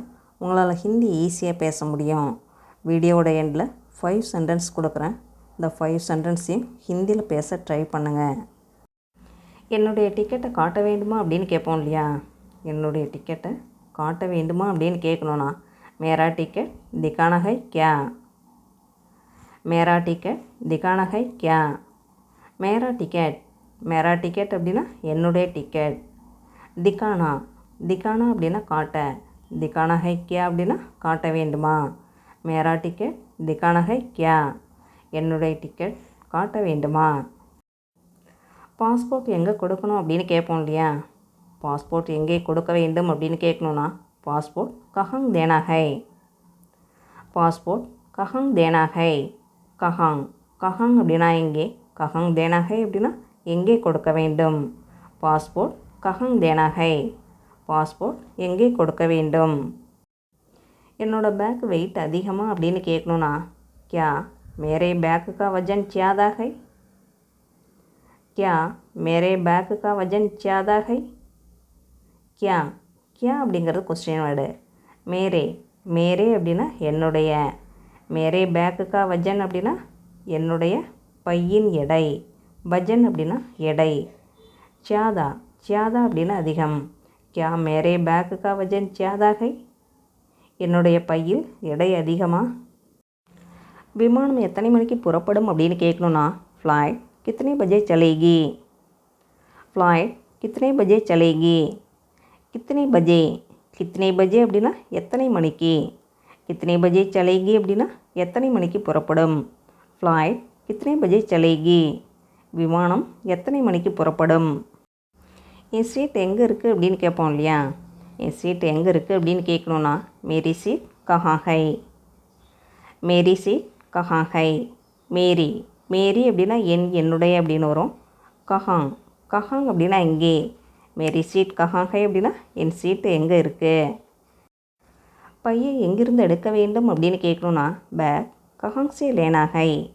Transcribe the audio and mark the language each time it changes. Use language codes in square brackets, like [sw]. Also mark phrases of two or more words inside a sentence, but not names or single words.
[ta] உங்களால் ஹிந்தி ஈஸியாக பேச முடியும். வீடியோவோட எண்டில் 5 சென்டென்ஸ் கொடுக்குறேன். இந்த 5 சென்டென்ஸையும் ஹிந்தியில் பேச ட்ரை பண்ணுங்கள். என்னுடைய டிக்கெட்டை காட்ட வேண்டுமா அப்படின்னு கேட்போம் இல்லையா? என்னுடைய டிக்கெட்டை காட்ட வேண்டுமா அப்படின்னு கேட்கணுன்னா [hi] मेरा टिकट दिखाना है क्या? मेरा टिकट दिखाना है क्या? मेरा टिकट [ta] அப்படின்னா என்னுடைய டிக்கெட். [hi] दिखाना दिखाना [ta] அப்படின்னா காட்ட. [hi] दिखाना है क्या [ta] அப்படின்னா காட்ட வேண்டுமா. [hi] मेरा टिकट दिखाना है क्या? [ta] என்னுடைய டிக்கெட் காட்ட வேண்டுமா. பாஸ்போர்ட் எங்கே கொடுக்கணும் அப்படின்னு கேட்போம் இல்லையா? பாஸ்போர்ட் எங்கே கொடுக்க வேண்டும் அப்படின்னு கேட்கணுன்னா [hi] पासपोर्ट कहाँ देना है? पासपोर्ट कहाँ देना है? कहाँ कहाँ [ta] அப்படின்னா எங்கே, [hi] कहाँ देना है [ta] அப்படின்னா எங்கே கொடுக்க வேண்டும். [hi] பாஸ்போர்ட் कहाँ देना है? [ta] பாஸ்போர்ட் எங்கே கொடுக்க வேண்டும். என்னோட பேக் வெயிட் அதிகமாக அப்படின்னு கேட்கணுன்னா [hi] क्या मेरे बैग का वजन ज़्यादा है? क्या मेरे बैग का वजन ज़्यादा है? क्या क्या [ta] அப்படிங்கிறது கொஸ்டின் வேர்டு. [hi] मेरे मेरे [ta] அப்படின்னா என்னுடைய. [hi] मेरे बैग का वजन [ta] அப்படின்னா என்னுடைய பையின் எடை. வஜன் அப்படின்னா எடை. [hi] ज़्यादा ज़्यादा [ta] அப்படின்னா அதிகம். [hi] क्या मेरे बैग का वजन ज़्यादा है? [ta] என்னுடைய பையில் எடை அதிகமா. விமானம் எத்தனை மணிக்கு புறப்படும் அப்படின்னு கேட்கணுன்னா [hi] फ्लाइट कितने बजे चलेगी? फ्लाइट कितने बजे चलेगी? कितने बजे कितने बजे [ta] அப்படின்னா எத்தனை மணிக்கு. [hi] कितने बजे चलेगी [ta] அப்படின்னா எத்தனை மணிக்கு புறப்படும். [hi] ஃப்ளைட் कितने बजे चलेगी [ta] விமானம் எத்தனை மணிக்கு புறப்படும். என் சீட் எங்கே இருக்குது அப்படின்னு கேட்போம் இல்லையா? என் சீட் எங்கே இருக்குது அப்படின்னு கேட்கணுன்னா [hi] मेरी सीट कहाँ है? मेरी सीट कहाँ है? मेरी मेरी [ta] அப்படின்னா என்னுடைய அப்படின்னு வரும். [hi] कहाँ कहाँ [ta] அப்படின்னா எங்கே. [hi] मेरी सीट कहाँ है [ta] அப்படின்னா என் சீட்டு எங்கே இருக்குது. பையை எங்கிருந்து எடுக்க வேண்டும் அப்படின்னு கேட்கணுன்னா [hi] बैग कहाँ से लेना है.